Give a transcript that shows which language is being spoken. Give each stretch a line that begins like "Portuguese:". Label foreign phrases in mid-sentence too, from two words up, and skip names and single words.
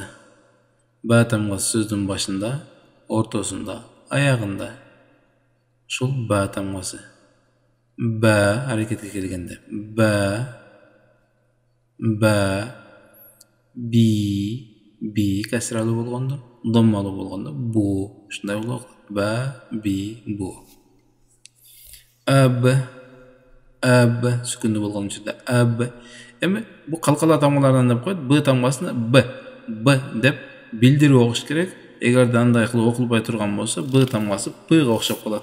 Kyrgyz: Ба тамгасы сөздүн башында, ортосунда, аягында. Шул ба тамгасы. Ба харакетке келгенде. Ба, би касралуу болгондо, доммалуу болгондо, бу. Ушундай болок. Ba, bi, bu. Аб сүкундуу болгон үчүндө аб. Эми бу калкала тамгалардан деп койду. Б тамгасына б деп билдирип окуш керек. Эгер да андай кылып окулбай турган болсо, б тамгасы п га окшоп калат.